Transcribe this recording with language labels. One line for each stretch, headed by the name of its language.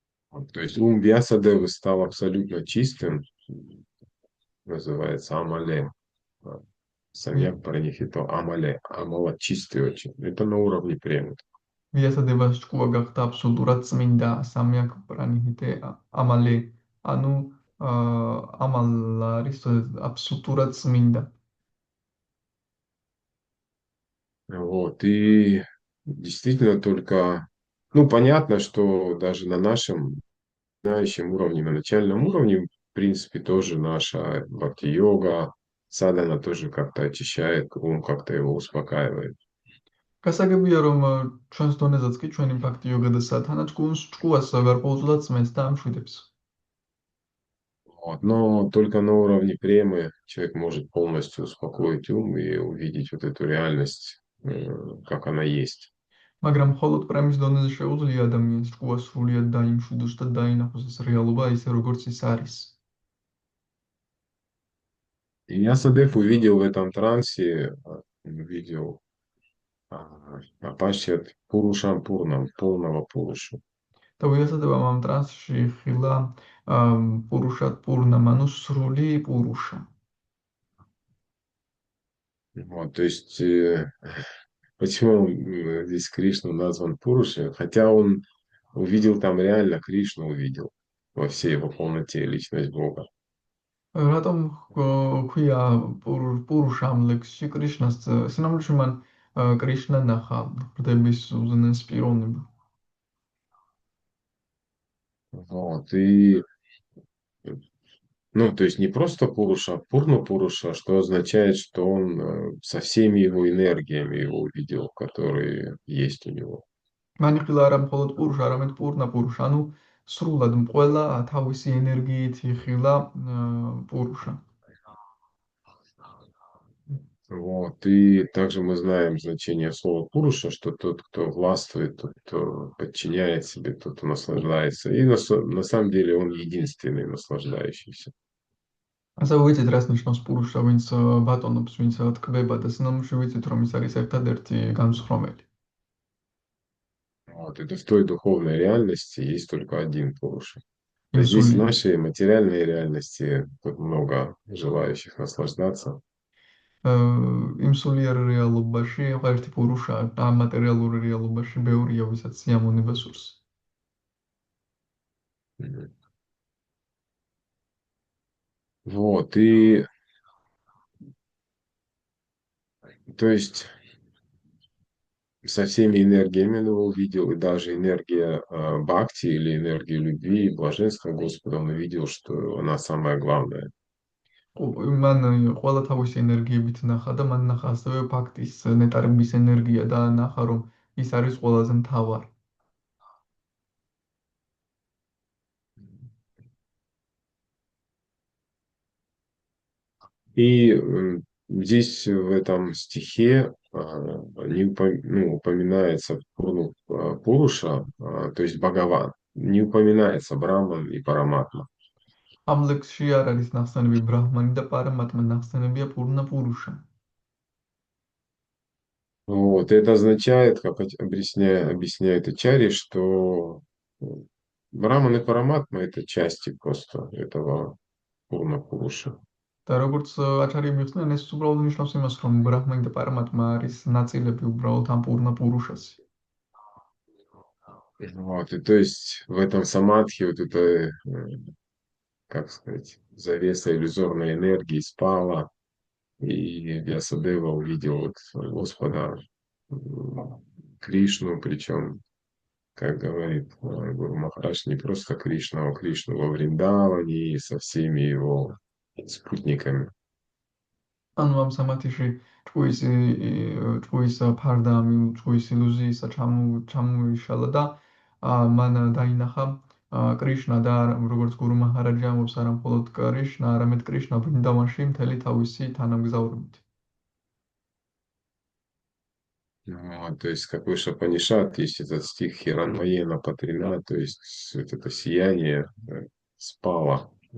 Russian: Вот, то есть ум Вьясадевы стал абсолютно чистым, называется Амале.
Sanskrit: Самьяк Паранихито Амале.
Russian: Амала чистый очень. Это на уровне премы.
Georgian: მიასადებას ჭკუა გახდა აბსოლუტურად წმინდა სამიაკ პრანიჰიტე ამალე ანუ ამალა არის აბსოლუტურად წმინდა.
Russian: Вот, и действительно только, ну, понятно, что даже на нашем знающем уровне, на начальном уровне, в принципе, тоже наша бхакти-йога, садана тоже как-то очищает ум, как-то его успокаивает.
Georgian: გასაგებია რომ ჩვენს დონეზეც კი ჩვენი ფაქტი იოგა და სათანა ჭკუას გარკვეულწილად წმენს და ამშვიდებს.
Russian: Вот, но только на уровне премы человек может полностью успокоить ум и увидеть вот эту реальность, как она есть.
Georgian: მაგრამ მხოლოდ პრემის დონეზე შეუძლია ადამიანს ჭკუას სრულიად დაიმშვიდოს და დაინახოს ეს რეალობა ისე როგორც ის არის.
Russian: И я Садев увидел в этом трансе, увидел Апашьят Пурушам Пурнам, полного Пурушу.
Georgian: და ვიასადებამ ამ ტრანსში ხილა პურუშად პურნამ ანუ სრული პურუშა.
Russian: Вот, то есть, почему здесь Кришна назван Пурушей? Хотя он увидел там реально, Кришну увидел во всей его полноте личность Бога.
Georgian: რატომ ქვია პურუშამ ლექსში კრიშნას სინამდვილეში მან კრიშნა ნახა ღვთების უზენაეს პიროვნება.
Russian: Вот, и, ну, то есть не просто Пуруша, а Пурна Пуруша, что означает, что он со всеми его энергиями его увидел, которые есть у него.
Georgian: მან ხილა არა მხოლოდ პურუშა, არამედ პურნა პურუშა, ანუ სრულად ყველა თავისი ენერგიით ხილა პურუშა.
Russian: Вот. И также мы знаем значение слова Пуруша, что тот, кто властвует, тот, кто подчиняет себе, тот, кто наслаждается. И на самом деле он единственный наслаждающийся.
Georgian: ასევე ვიცით, რას ნიშნავს პურუშა, ვინც ბატონობს, ვინც თქმება და სინამდვილეში ვიცით, რომ ის არის ერთადერთი განსხრომელი.
Russian: Вот. Это в той духовной реальности есть только один Пуруша. А здесь в
Georgian: იმსული
Russian: нашей материальной реальности тут много желающих наслаждаться.
Georgian: იმსულიერ რეალობაში ერთი პურუშა, ამ მატერიალურ რეალობაში ბევრია, ვისაც სიამონება სურს. Мгм.
Russian: Вот. И то есть со всеми энергиями он его увидел, и даже энергия бхакти или энергия любви и блаженства Господа, он увидел, что она самая главная.
Georgian: მან ყველა თავისი ენერგიებით ნახა და მან ნახა ასევე ფაქტის ნეტარების ენერგია და ნახა რომ ის არის ყველაზე მთავარი.
Russian: И здесь в этом стихе ну, упоминается Пуруша, то есть Бхагаван, не упоминается Браман и Параматма.
Georgian: ამ ლექსში არ არის ნახსენები ბრაჰმანი და პარამატმა, ნახსენებია პურნა პურუშა.
Russian: Вот, это означает, как объясняет Ачарья, что Браман и Параматма – это части просто этого Пурна Пуруша.
Georgian: და როგორც აჩარი მიხსნიან, ეს უბრალოდ ნიშნავს იმას, რომ ბრაჰმანი და პარამატმა არის ნაწილები უბრალოდ ამ პურნა პურუშას.
Russian: Вот, и то есть в этом самадхи вот это, как сказать, завеса иллюзорной энергии спала, и Вьясадева увидел вот Господа Кришну, причем, как говорит Гуру Махарадж, не просто Кришна, а Кришну во Вриндаване и со всеми его спутниками.
Georgian: ანუ ამ სამათიში ჭუის ფარდა ჭუის ილუზიისა ჩამოიშალა და მან დაინახა კრიშნა და როგორც გურუ მაჰარაჯა ამბობს, არა მხოლოდ კრიშნა, არამედ კრიშნა ვრინდავანში მთელი თავისი თანამგზავრობით.
Russian: Вот, то есть, как выше Панишат, есть этот стих Хиранмаена Патрина, то есть вот это сияние спало.